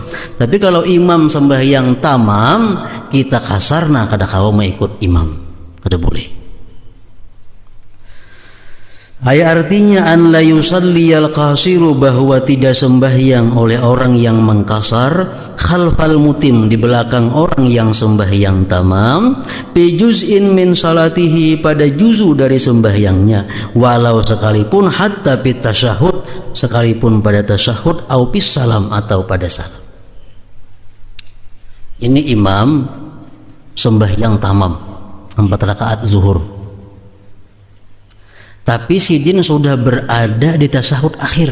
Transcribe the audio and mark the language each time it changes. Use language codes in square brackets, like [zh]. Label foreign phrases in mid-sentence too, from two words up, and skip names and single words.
[bjn] Tapi kalau imam sembahyang tamam, kita kasar, nah kada kau mengikut imam, kada boleh. Artinya [ar] أَنْ لَا يُصَلِّيَ الْقَاصِرُ, [bjn] bahwa tidak sembahyang oleh orang yang mengkasar [ar] خَلْفَ الْمُتِمِّ, [bjn] di belakang orang yang sembahyang tamam, [ar] فِي جُزْءٍ مِنْ صَلَاتِهِ, [bjn] pada juzu dari sembahyangnya, walau sekalipun [ar] حَتَّى فِي التَّشَهُّدِ, [bjn] sekalipun pada tasyahud, [ar] أَوْ بِالسَّلَامِ, [bjn] atau pada salam. Ini imam sembahyang tamam 4 rakaat zuhur, tapi sidin sudah berada di tasyahud akhir.